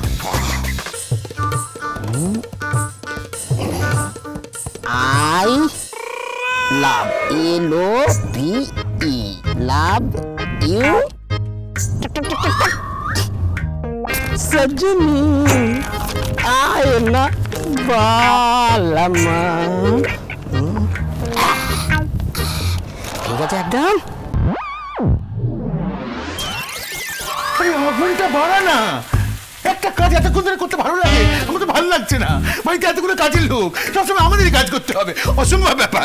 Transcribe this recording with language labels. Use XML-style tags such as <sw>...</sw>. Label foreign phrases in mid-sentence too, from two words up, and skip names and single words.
<en>I love L-O-V-E, love you</en> <hi>सजनी आए ना बालमा।</hi> <bn>ঠিক আছে একদম। আগুনটা বাড়া না, একটা কাজ এতক্ষণ ধরে করতে ভালো লাগে, আমার তো ভালো লাগছে না। বাড়িতে এতগুলো কাজের লোক, সবসময় আমাদেরই কাজ করতে হবে, অসম্ভব ব্যাপার।</bn>